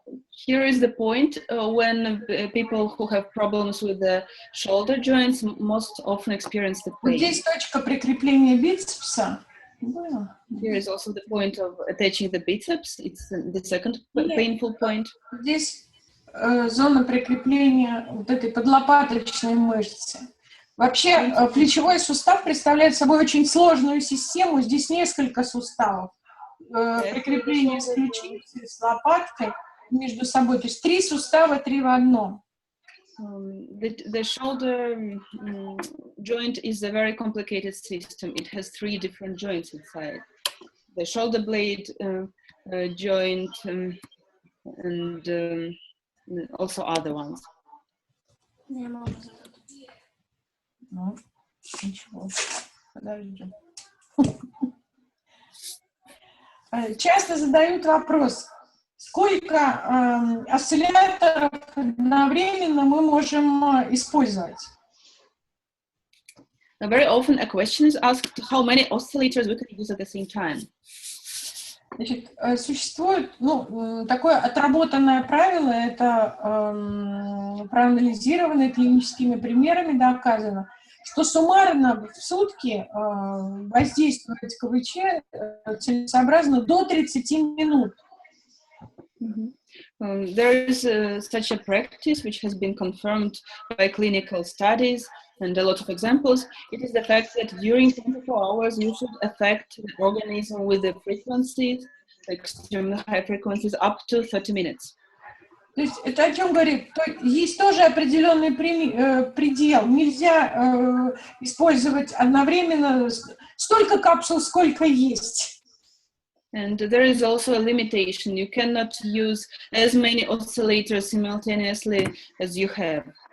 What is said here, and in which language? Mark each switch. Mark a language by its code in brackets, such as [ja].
[en] Here is the point when people who have problems with the shoulder joints most often experience the pain. [ru] Здесь точка прикрепления бицепса. [en] Here is also the point of attaching the biceps. It's the second painful point. [ru] Здесь зона прикрепления вот этой подлопаточной мышцы. Вообще плечевой сустав представляет собой очень сложную систему. Здесь несколько суставов. Прикрепление с ключицей, с лопаткой между собой. То есть 3 сустава, 3 в одном. [en] The shoulder joint is a very complicated system. It has 3 different joints inside. The shoulder blade joint and also other ones. [ru] Я могу задать. Ну, ничего. Подожди. Часто задают вопрос, сколько осцилляторов одновременно мы можем использовать? [en] Very often a question is asked how many oscillators we can use at the same time. [ru] Значит, существует такое отработанное правило, это проанализированное клиническими примерами доказано, что суммарно в сутки воздействовать КВЧ целесообразно до 30 минут. [en] There is such a practice which has been confirmed by clinical studies and a lot of examples. It is the fact that during 24 hours you should affect the organism with the frequencies, extremely high frequencies, up to 30 minutes. [ru] То есть это о чем говорит? Есть тоже определенный предел. Нельзя использовать одновременно столько капсул, сколько есть. [en] And there is also a limitation. You cannot use as many oscillators simultaneously as you have.